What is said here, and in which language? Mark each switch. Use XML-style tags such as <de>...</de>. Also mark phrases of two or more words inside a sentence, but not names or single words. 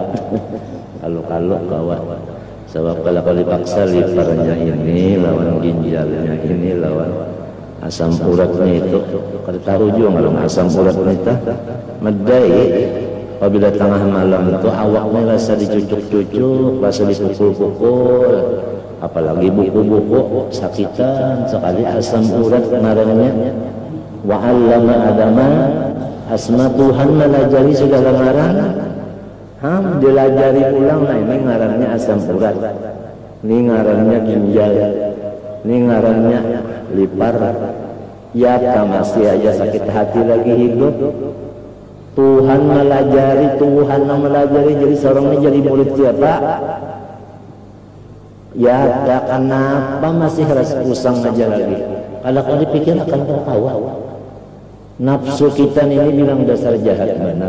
<bjn>Kalau kawa sebab kalau dipaksa liparnya ini lawan ginjalnya ini lawan asam uratnya itu. Kada tahu juga kalau asam uratnya itu medai. Apabila tengah malam itu awaknya rasa dicucuk-cucuk, rasa dipukul-pukul, apalagi buku-buku sakitan sekali asam urat ngarannya.</bjn> <ar>وعلم آدم الأسماء,</ar> <bjn>Tuhan melajari segala ngaran. Dilajari pulang, nah ini ngarannya asam urat, ini ngarannya ginjal, ini ngarannya lipar. Ya masih aja sakit hati lagi hidup. Tuhan melajari jadi seorang ini jadi murid siapa? Ya kenapa masih harus usang aja lagi? Kalau dipikir akan tertawa. Nafsu kita ini bilang dasar jahat benar.</bjn>